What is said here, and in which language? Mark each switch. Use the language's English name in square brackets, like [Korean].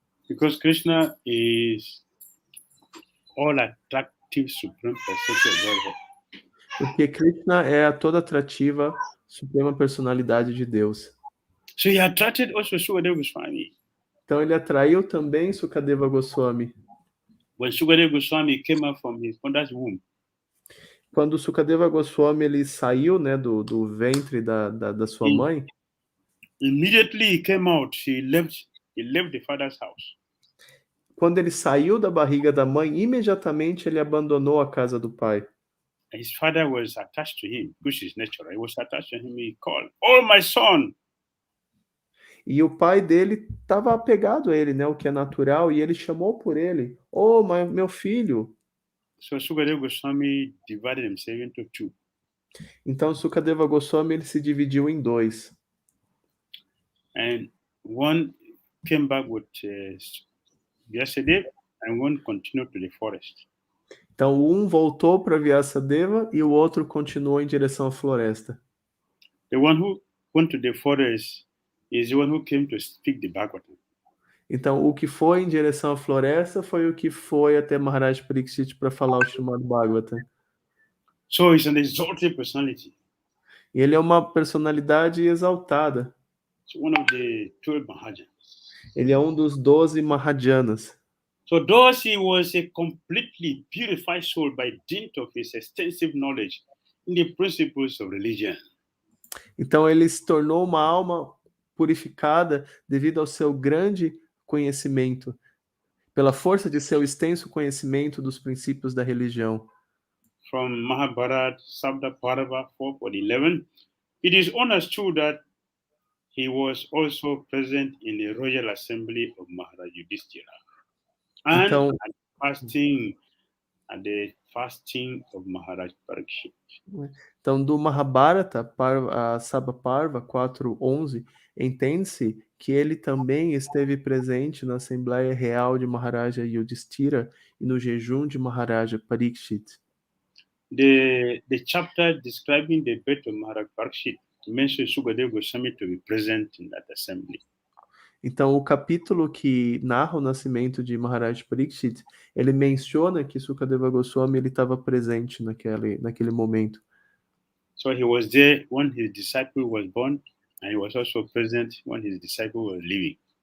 [English] Because Krishna is all attractive supreme personality of Godhead. [Portuguese] Porque Krishna é a toda atrativa suprema personalidade de Deus. [English] So he attracted also Sukadeva Goswami. [Portuguese] Então ele atraiu também Sukadeva Goswami. [English] When Sukadeva Goswami came out from his mother's womb. [Portuguese] Quando Sukadeva Goswami ele saiu, né, do ventre da sua mãe. [English] Immediately he came out. He left the father's house. [Portuguese] Quando ele saiu da barriga da mãe, imediatamente ele abandonou a casa do pai. [English] His father was attached to him, which is natural. He was attached to him. He called, "Oh, my son!" [Portuguese] E o pai dele estava apegado a ele, né, o que é natural, e ele chamou por ele. "Oh, meu filho!" [English] So Sukadeva Goswami divided himself into two. [Portuguese] Então Sukadeva Goswami ele se dividiu em dois. [English] And one came back with Vyasadeva, and one continued to the forest. [Portuguese] Então um voltou para Vyasadeva e o outro continuou em direção à floresta. [English] The one who went to the forest is the one who came to speak the Bhagavatam. [Portuguese] Então o que foi em direção à floresta foi o que foi até Maharaj Parikshit para falar o Srimad Bhagavatam. [English] So he's an exalted personality. [Portuguese] E ele é uma personalidade exaltada. [English] It's one of the 12 Mahajans. [Portuguese] Ele é um dos 12 Mahajanas. [English] So thus he was a completely purified soul by dint of his extensive knowledge in the principles of religion. [Portuguese] Então ele se tornou uma alma purificada devido ao seu grande conhecimento, pela força de seu extenso conhecimento dos princípios da religião. [English] from Mahabharata, Sabda Parva 4.11, it is understood that he was also present in the royal assembly of Maharaj Yudhishthira and [Portuguese] Então, [English] at the fasting of Maharaj Parikshit. [Portuguese] Então, do Mahabharata, Sabda Parva 4.11, entende-se que ele também esteve presente na Assembleia Real de Maharaja Yudhishthira e no jejum de Maharaja Parikshit. [English] The chapter describing the birth of Maharaj Parikshit mentions Sukadeva Goswami to be present in that assembly. [Portuguese] Então, o capítulo que narra o nascimento de Maharaj Parikshit, ele menciona que Sukadeva Goswami ele estava presente naquele momento. [English] So he was there when his disciple was born, and he was also present when his disciple was living.